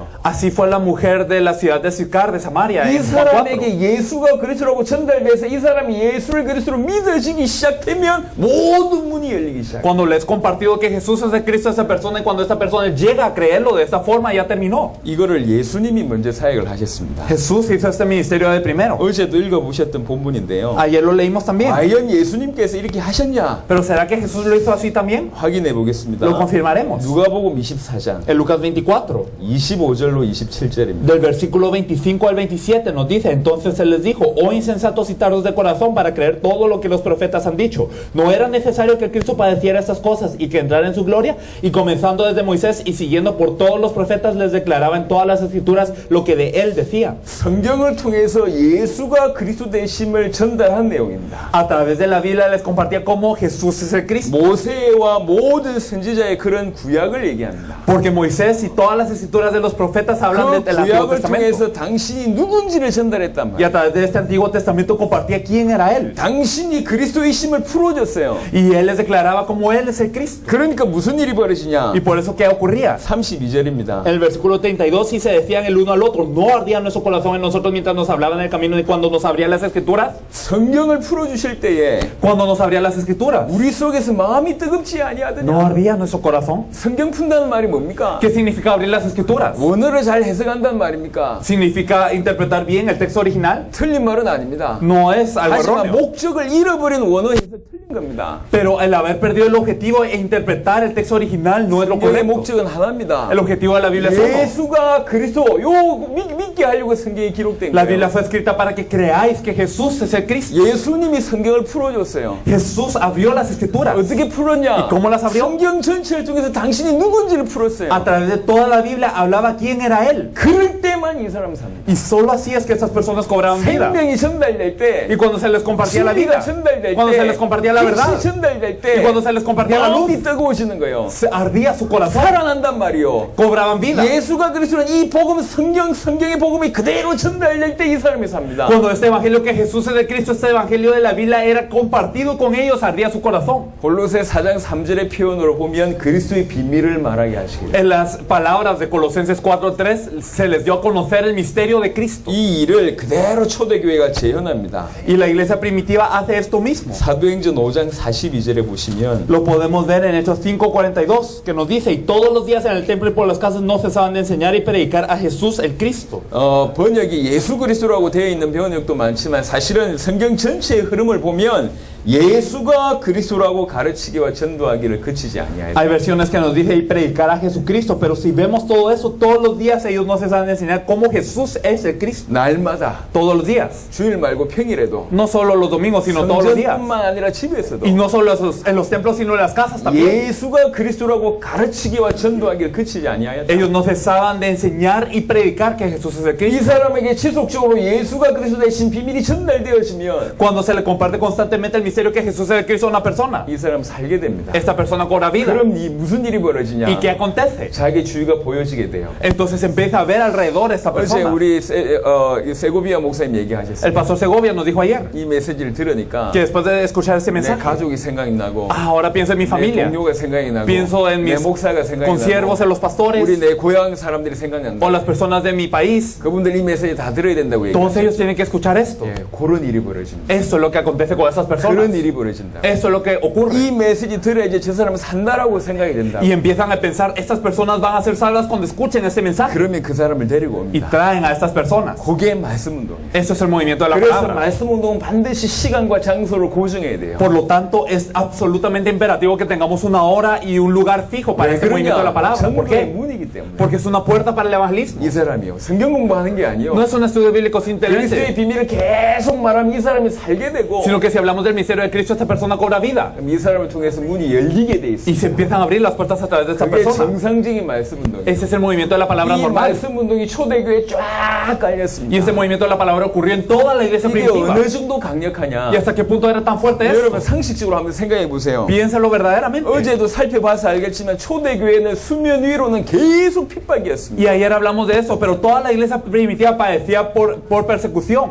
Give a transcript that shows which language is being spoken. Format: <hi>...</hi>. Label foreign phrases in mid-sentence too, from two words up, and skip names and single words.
<es>Así fue la mujer de la ciudad de Sicar, de Samaria.</es> <ko>이</ko> <es>En Juan 4.</es> <ko>사람에게 예수가 그리스도라고 전달돼서 이 사람이 예수를 그리스도로 믿어지기 시작되면 모든 문이 열리기 시작해요.</ko> <es>Cuando le es compartido que Jesús es de Cristo a esa persona y cuando esta persona llega a creerlo de esta forma ya terminó.</es> <ko>이거를 예수님이 먼저 사역을 하셨습니다.</ko> <es>Jesús hizo este ministerio de primero.</es> <ko>어제도 읽어보셨던 본문인데요.</ko> <es>Ayer lo leímos también.</es> <ko>과연 예수님께서 이렇게 하셨냐?</ko> <es>Pero ¿será que Jesús lo hizo así también?</es> <ko>확인해 보겠습니다.</ko> <es>Lo confirmaremos.</es> <ko>누가복음 24장</ko> <es>En Lucas 24.</es> <ko>25절로 27절입니다.</ko> <es>Del versículo 25 al 27 nos dice, entonces él les dijo, oh insensatos y tardos de corazón para creer todo lo que los profetas han dicho. ¿No era necesario que Cristo padeciera estas cosas y que entrara en su gloria? Y comenzando desde Moisés y siguiendo por todos los profetas les declaraba en todas las escrituras lo que de él decía.</es> <ko>성경을 통해서 예수가 그리스도 되심을 전달한 내용입니다.</ko> <es>A través de la Biblia les compartía cómo Jesús es el Cristo.</es> <ko>모세와 모든 선지자의 그런 구약을 얘기합니다.</ko> <es>Porque Moisés y todas las escrituras de los profetas hablan</es> <ko>그</ko> <es>del Antiguo</es> <ko>구약을</ko> <es>Testamento.</es> <ko>통해서 당신이 누군지를 전달했단</ko> <es>Y</es> <ko>말이에요.</ko> <es>a través de este Antiguo Testamento compartía quién era él.</es> <ko>당신이 그리스도의 심을 풀어줬어요.</ko> <es>Y él les declaraba como él es el Cristo.</es> <ko>그러니까 무슨 일이 벌어지냐?</ko> <es>Y por eso, ¿qué ocurría?</es> <ko>32절입니다.</ko> <es>En el versículo 32 y se decían el uno al otro, no ardía nuestro corazón en nosotros mientras nos hablaban en el camino y cuando nos abría las escrituras,</es> <ko>성경을 풀어주실 때에</ko> <es>cuando nos abría las escrituras,</es> <ko>우리 속에서 마음이 뜨겁지</ko> <es>no</es> <ko>아니하더냐?</ko> <es>ardía nuestro corazón.</es> <ko>성경 푼다는 말이 뭡니까?</ko> <es>¿Qué significa abrir las escrituras?</es> <ko>원어를 잘 해석한다는 말입니까?</ko> <es>¿Significa interpretar bien el texto original?</es> <ko>틀린 말은 아닙니다.</ko> <es>No es algo</es> <ko>하지만</ko> <es>erróneo.</es> <ko>목적을 잃어버린 원어 해석 틀린 겁니다.</ko> <es>Pero el haber perdido el objetivo e interpretar el texto original no es lo</es> <ko>성경의</ko> <es>correcto.</es> <ko>목적은 하나입니다.</ko> <es>El objetivo de la Biblia es uno.</es> <ko>예수가 그리스도 믿게 하려고 성경에 기록된</ko> <es>La</es> <ko>거예요.</ko> <es>Biblia fue escrita para que creáis que Jesús es el Cristo.</es> <ko>예수님이 성경을 풀어줬어요.</ko> <es>Jesús abrió las escrituras.</es> <ko>어떻게 풀었냐?</ko> <es>¿Y cómo las abrió?</es> <ko>성경 전체를 통해서 당신이 누군지를 풀었어요.</ko> <es>A través de toda la Biblia hablaba quién era Él.</es> <ko>그럴 때만 이 사람 삽니다.</ko> <es>Y solo así es que estas personas cobraban vida.</es> <ko>생명이 전달될 때,</ko> <es>Y cuando se les compartía la vida,</es> <ko>진리가 전달될</ko> <es>cuando se</es> <ko>때,</ko> <es>les compartía la verdad,</es> <ko>빛이 전달될 때,</ko> <es>y cuando se les compartía la luz,</es> <ko>마음이 뜨거워지는 거예요.</ko> <es>se ardía su corazón.</es> <ko>살아난단 말이요.</ko> <es>Cobraban vida.</es> <ko>예수가 그리스도는 이 복음, 성경의 복음이 그대로 전달될 때 이 사람이 삽니다.</ko> <es>Cuando este evangelio que Jesús es de Cristo, este evangelio de la Biblia era compartido con ellos, ardía su corazón.</es> <ko>골로새 4장 3절의 표현으로 보면 그리스도의 비밀을 말하게 하시길.</ko> <es>En las palabras de Colosenses 4:3 se les dio a conocer el misterio de Cristo.</es> <ko>이 일을 그대로 초대교회가 재현합니다.</ko> <es>Y la iglesia primitiva hace esto mismo.</es> <ko>사도행전 5장 42절에 보시면</ko> <es>Lo podemos ver en Hechos 5:42, que nos dice: y todos los días en el templo y por las casas no cesaban de enseñar y predicar a Jesús el Cristo.</es> <ko>번역이 예수 그리스도라고 되어 있는 번역도 많지만 사실은 성경 전체의 흐름을 보면 예수가 그리스도라고 가르치기와 전도하기를 그치지 아니하였다.</ko> <es>Hay versiones que nos dice y predicar a Jesucristo, pero si vemos todo eso, todos los días ellos no cesaban de enseñar cómo Jesús es el Cristo.</es> <ko>날마다</ko> <es>Todos los días.</es> <ko>주일 말고 평일에도</ko> <es>No solo los domingos, sino todos los días.</es> <ko>성전뿐만 아니라 집에서도</ko> <es>Y no solo en los templos, sino en las casas también.</es> <ko>예수가 그리스도라고 가르치기와 전도하기를 그치지 아니하였다.</ko> <es>Ellos no cesaban de enseñar y predicar que Jesús es el</es> <ko>이</ko> <es>Cristo.</es> <ko>사람에게 지속적으로 예수가 그리스도 되신 비밀이 전달되어지면</ko> <es>Cuando se le comparte constantemente el misterio que Jesús es el Cristo a una persona,</es> <ko>이 사람 살게 됩니다.</ko> <es>esta persona cobra vida.</es> <ko>그럼 무슨 일이 벌어지냐?</ko> <es>¿Y qué acontece?</es> <ko>자기 주위가 보여지게 돼요.</ko> <es>Entonces empieza a ver alrededor esta</es> <ko>어제</ko> <es>persona.</es> <ko>우리 세고비아 목사님</ko> <es>El</es> <ko>얘기하셨어요.</ko> <es>pastor Segovia nos dijo ayer</es> <ko>이 메시지를 들으니까</ko> <es>que después de escuchar ese</es> <ko>내</ko> <es>mensaje,</es> <ko>가족이 생각이 나고</ko> <es>ahora pienso en mi</es> <ko>내</ko> <es>familia,</es> <ko>동료가 생각이 나고</ko> <es>pienso en</es> <ko>내</ko> <es>mis</es> <ko>목사가 생각이</ko> <es>consiervos, en los</es> <ko>나고</ko> <es>pastores</es> <ko>우리 내 고향 사람들이 생각난다.</ko> <es>o las personas de mi país.</es> <ko>그분들 이 메시지 다 들어야 된다고</ko> <es>Todos</es> <ko>얘기해요.</ko> <es>ellos tienen que escuchar esto.</es> <ko>예, 그런 일이 벌어집니다.</ko> <es>Esto es lo que acontece con esas personas.</es> <ko>그런 일이 벌어진다.</ko> <es>Esto es lo que ocurre.</es> <ko>이 메시지 들어야지 저 사람은 산다라고 생각이 된다.</ko> <es>Y empiezan a pensar, estas personas van a ser salvas cuando escuchen este mensaje.</es> <ko>그러면 그 사람을 데리고</ko> <es>Y</es> <ko>옵니다.</ko> <es>traen a estas personas.</es> <ko>그게 말씀 운동.</ko> <es>Esto es el movimiento de la</es> <ko>그래서</ko> <es>palabra.</es> <ko>말씀 운동은 반드시 시간과 장소를 고정해야 돼요.</ko> <es>Por lo tanto, es absolutamente imperativo que tengamos una hora y un lugar fijo para</es> <ko>왜</ko> <es>este movimiento de la palabra. ¿Por</es> <ko>전도의</ko> <es>qué?</es> <ko>문이기 때문에.</ko> <es>Porque es una puerta para el evangelismo.</es> <ko>이 사람이요. 성경 공부하는 게 아니요.</ko> <es>No es un estudio bíblico sin</es> <ko>그리스도의</ko> <es>interés,</es> <ko>비밀을 계속 말하면 이 사람이 살게 되고</ko> <es>sino que si hablamos del misterio de Cristo, esta persona cobra vida.</es> <ko>그럼 이 사람을 통해서 문이 열리게 돼</ko> <es>Y</es> <ko>있어요.</ko> <es>se empiezan a abrir las puertas a través de esta</es> <ko>그게</ko> <es>persona.</es> <ko>정상적인 말씀 운동이에요.</ko> <es>Ese es el movimiento de la palabra</es> <ko>이</ko> <es>normal.</es> <ko>말씀 운동이 초대교회에 쫙</ko> <es>Y</es> <ko>깔렸습니다.</ko> <es>ese movimiento de la palabra ocurrió en toda la iglesia</es> <ko>이게</ko> <es>primitiva.</es> <ko>어느 정도 강력하냐?</ko> <es>¿Y hasta qué punto era tan fuerte esto?</es> <ko>여러분 상식적으로 한번 생각해 보세요.</ko> <es>Piénsalo verdaderamente.</es> <ko>어제도 살펴봐서 알겠지만 초대교회는 수면 위로는 계속 핍박이었습니다.</ko> <es>Y ayer hablamos de eso, pero toda la iglesia primitiva padecía por persecución.</es>